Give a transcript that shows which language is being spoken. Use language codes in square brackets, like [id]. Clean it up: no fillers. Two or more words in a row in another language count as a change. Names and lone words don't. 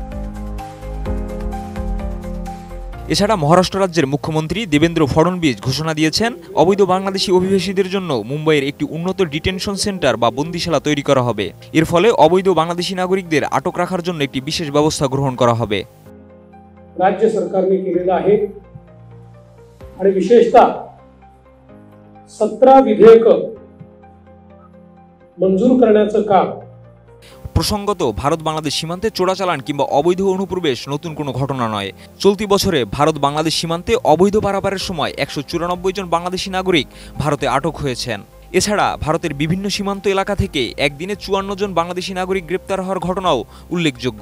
[bn] এছাড়া মহারাষ্ট্র রাজ্যের মুখ্যমন্ত্রী দেবেন্দ্র ফডনবিস ঘোষণা দিয়েছেন, অবৈধ বাংলাদেশি অভিবাসীদের জন্য মুম্বাইয়ের একটি উন্নত ডিটেনশন সেন্টার বা বন্দিশালা তৈরি করা হবে। এর ফলে অবৈধ বাংলাদেশি নাগরিকদের আটক রাখার জন্য একটি বিশেষ ব্যবস্থা গ্রহণ করা হবে। [mr] राज्य सरकारने केलेला आहे आणि विशेषतः 17 विधेयक मंजूर करण्याचं काम। [bn] প্রসঙ্গত, ভারত বাংলাদেশ সীমান্তে চোরাচালান কিংবা অবৈধ অনুপ্রবেশ নতুন কোনো ঘটনা নয়। চলতি বছরে ভারত বাংলাদেশ সীমান্তে অবৈধ পারাপারের সময় ১৯৪ জন বাংলাদেশি নাগরিক ভারতে আটক হয়েছেন। এছাড়া ভারতের বিভিন্ন সীমান্ত এলাকা থেকে একদিনে ৫৪ জন বাংলাদেশি নাগরিক গ্রেপ্তার হওয়ার ঘটনাও উল্লেখযোগ্য।